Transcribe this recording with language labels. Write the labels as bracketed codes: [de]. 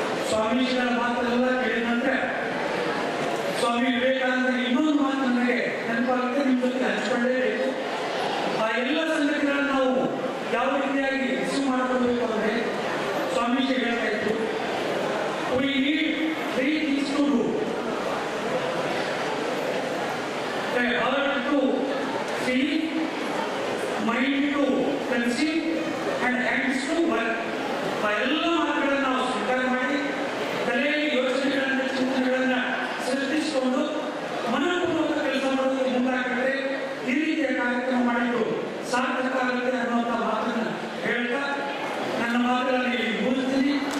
[kn] ಸ್ವಾಮೀಜಿಗಳ ಮಾತನ್ನೆಲ್ಲ ಕೇಳಿದ ನಂತರ ಸ್ವಾಮಿ ವಿವೇಕಾನಂದರ ಇನ್ನೊಂದು ಮಾತು ನನಗೆ ನೆನಪಾಗುತ್ತೆ, ನಿಮ್ಮ ಜೊತೆ ಹಂಚಿಕೊಳ್ಳೇಬೇಕು. ಆ ಎಲ್ಲ ಸಂಗತಿಗಳನ್ನು ನಾವು ಯಾವ ರೀತಿಯಾಗಿ ರಿಸೀವ್ ಮಾಡಿಕೊಳ್ಬೇಕು ಅಂದರೆ ಸ್ವಾಮೀಜಿ ಹೇಳ್ತಾ ಇತ್ತು, [en] we need 3 things to do. A heart to feel, mind to conceive and hands to work. [kn] ಆ ಎಲ್ಲ ಮಾತುಗಳನ್ನು ನಾವು ಸ್ವೀಕಾರ ಮಾಡಿ ತಲೆಯಲ್ಲಿ ಯೋಚನೆಗಳನ್ನು ಚಿಂತನೆಗಳನ್ನು ಸೃಷ್ಟಿಸಿಕೊಂಡು ಮನಪೂರ್ವಕ ಕೆಲಸ ಮಾಡೋದಕ್ಕೆ ಮುಂದಾಗಿದ್ರೆ ಈ ರೀತಿಯ ಕಾರ್ಯಕ್ರಮ ಮಾಡಿದ್ದು ಸಾರ್ಥಕ ಆಗುತ್ತೆ ಅನ್ನುವಂಥ ಮಾತನ್ನು ಹೇಳ್ತಾ ನನ್ನ ಮಾತುಗಳಲ್ಲಿ ಮುಗಿಸ್ತೀನಿ.